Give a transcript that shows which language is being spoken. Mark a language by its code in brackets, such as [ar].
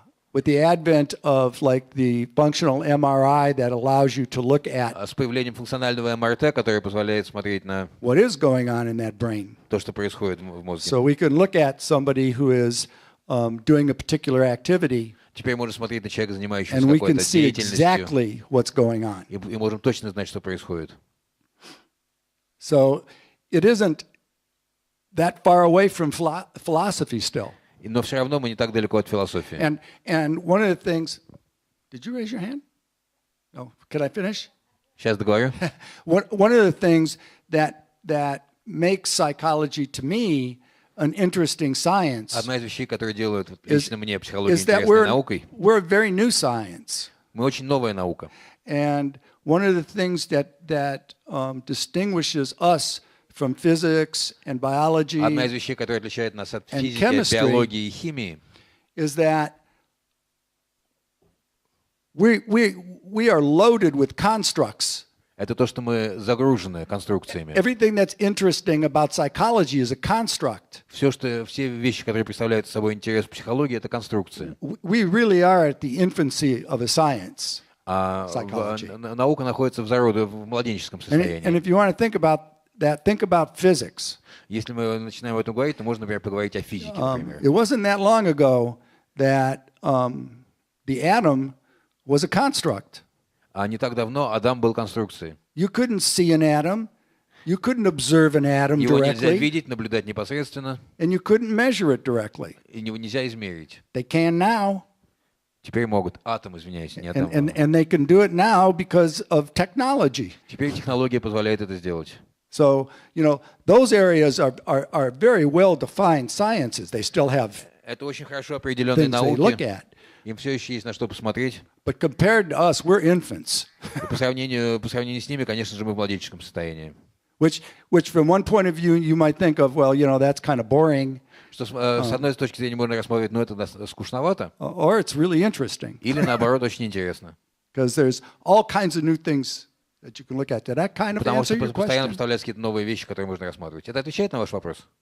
[en] With the advent of like the functional MRI that allows you to look at [ru] С появлением функционального МРТ, который позволяет смотреть на [en] what is going on in that brain. [ru] то, что происходит в мозге. [en] So we can look at somebody who is doing a particular activity, [ru] Теперь можем смотреть на человека, занимающегося [en] and we can [ru] какой-то [en] see [ru] деятельностью, [en] exactly what's going on. [ru] и можем точно знать, что происходит. [en] So it isn't that far away from philosophy still. [ru] Но все равно мы не так далеко от философии. [en] And one of the things, did you raise your hand? No. Can I finish? [ru] Сейчас договорю. [en] One of the things that makes psychology to me an interesting science [ru] Одна из вещей, которые делают лично мне психологию [en] is that [ru] интересной наукой, [en] we're a very new science. [ru] мы очень новая наука. [en] And one of the things that distinguishes us from physics and biology [ru] Одна из вещей, которая отличает нас от [en] and [ru] физики, [en] chemistry [ru] биологии и химии, [en] is that we are loaded with constructs. [ru] это то, что мы загружены конструкциями. [en] Everything that's interesting about psychology is a construct. [ru] Все вещи, которые представляют собой интерес в психологии, это конструкции. [en] We really are at the infancy of a science. Psychology. [ru] Наука находится в зародыше, в младенческом [en] And [ru] состоянии. [en] if you want to think about that, think about physics. [ru] Если мы начинаем об этом говорить, то можно, например, поговорить о физике, например. [en] It wasn't that long ago that the atom was a construct. [ru] А не так давно Адам был конструкцией. [en] You couldn't see an atom. You couldn't observe an atom [ru] Его нельзя [en] directly. [ru] видеть, наблюдать непосредственно, [en] And you couldn't measure it directly. [ru] и его нельзя измерить. [en] They can now. [ru] Теперь могут. Атом, извиняюсь, не атом. [en] And they can do it now because of technology. [ru] Теперь технология позволяет это сделать. [en] So, those areas are very well-defined sciences. They still have [ru] Это очень хорошо определенные [en] things they look [ru] науки. [en] at. [ru] Им все еще есть на что посмотреть. [en] But compared to us, we're infants. [ru] И по сравнению с ними, конечно же, мы в младенческом состоянии. [en] Which from one point of view, you might think of, well, that's kind of boring. [ru] Что с одной точки зрения можно рассмотреть, ну это скучновато, [en] or it's really interesting. [ru] или наоборот очень интересно. [en] Because there's all kinds of new things that you can look at. Did that kind of [ru] Потому [en] answer [ru] что [en] your [ru] постоянно [en] question? [ru] представляются какие-то новые вещи, которые можно рассматривать. Это отвечает на ваш вопрос?